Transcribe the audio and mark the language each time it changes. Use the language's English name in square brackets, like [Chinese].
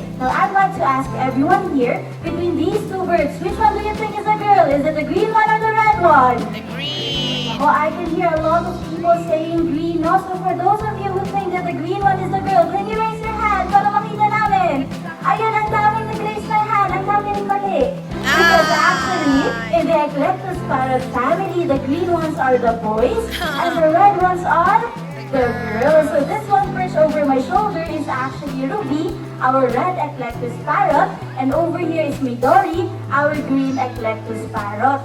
[English] Now, I'd like to ask everyone here, between these two birds, which one do you think is a girl? Is it the green one or the red one? The green. Oh, I can hear a lot of people saying green, no? So for those of you who think that the green one is the girl, can you raise your hand [Filipino] para makita namin? Ayun, ang daming nag-raise na hand, ang daming mali. [English] Because actually, in the eclectus parrot family, the green ones are the boys, and the red ones are the girls. So this one perched over my shoulder is actually Ruby, our red eclectus parrot, and over here is Midori, our green eclectus parrot.